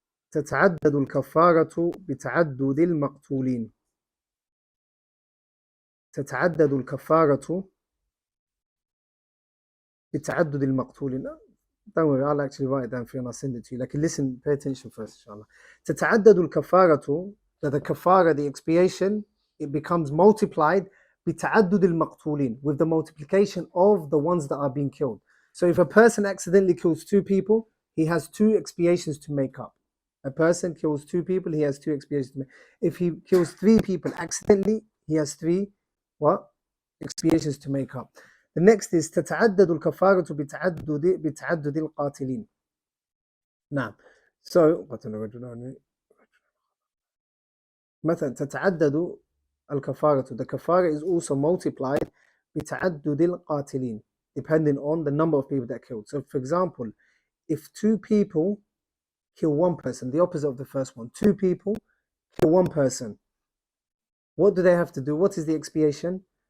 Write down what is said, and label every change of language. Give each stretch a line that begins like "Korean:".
Arabic: تتعدد الكفارة بتعدد المقتولين. تتعدد الكفارة بتعدد المقتولين.
English: Don't worry, I'll actually write it down for you and I'll send it to you. Like, listen, pay attention first, inshallah.
Arabic: تتعدد الكفارة,
English: that the kafara, the expiation, it becomes multiplied
Arabic: بتعدد المقتولين,
English: with the multiplication of the ones that are being killed. So if a person accidentally kills 2 people, he has 2 expiations to make up. A person kills 2 people, he has 2 expiations to make. If he kills 3 people accidentally, he has 3 what? Expiations to make up. The next is
Arabic: تتعدد الكفارة بتعدد القاتلين. نعم.
English: So
Arabic: مثلا تتعدد الكفارة.
English: The kafara is also multiplied
Arabic: بتعدد القاتلين,
English: depending on the number of people that killed. So for example, if 2 people kill 1 person, the opposite of the first one, 2 people kill 1 person, what do they have to do? What is the expiation?